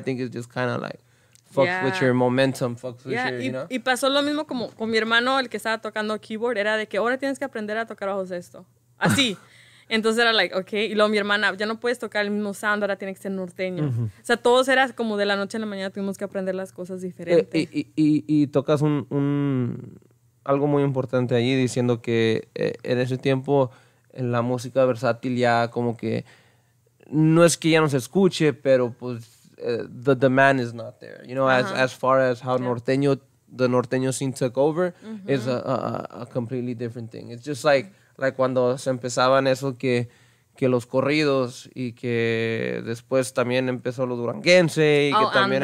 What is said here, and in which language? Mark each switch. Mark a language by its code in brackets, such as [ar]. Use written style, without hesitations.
[en] I think it's just kind of like fucks with your momentum, fucks with your, you know. [es] Y pasó lo mismo como con mi hermano, el que estaba tocando keyboard, era de que ahora tienes que aprender a tocar bajo sexto. Así. Entonces era like, okay. Y luego mi hermana, ya no puedes tocar el mismo sound, ahora tiene que ser norteño. O sea, todos era como de la noche a la mañana tuvimos que aprender las cosas diferentes. Y tocas algo muy importante allí, diciendo que en ese tiempo en la música versátil ya como que no es que ya no se escuche, pero pues [en] the demand is not there. You know, as far as how the norteño scene took over is a completely different thing. It's just like [es] cuando se empezaban eso que que los corridos y que después también empezó lo duranguense y que también